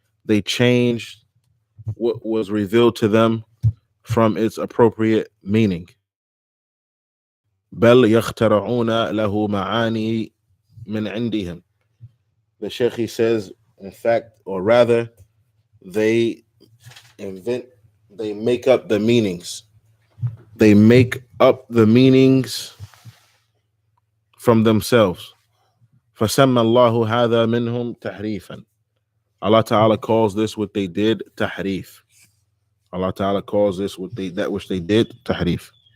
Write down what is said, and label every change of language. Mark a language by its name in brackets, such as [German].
[English] They changed what was revealed to them from its appropriate meaning. [Arabic] بل يخترعون له معاني من عندهم. [English] The Sheikh, he says, in fact, or rather, they make up the meanings. They make up the meanings from themselves. [Arabic] فسمى الله هذا منهم تحريفا. [English] Allah Ta'ala calls this what they did tahrif. Allah Ta'ala calls this that which they did tahrif.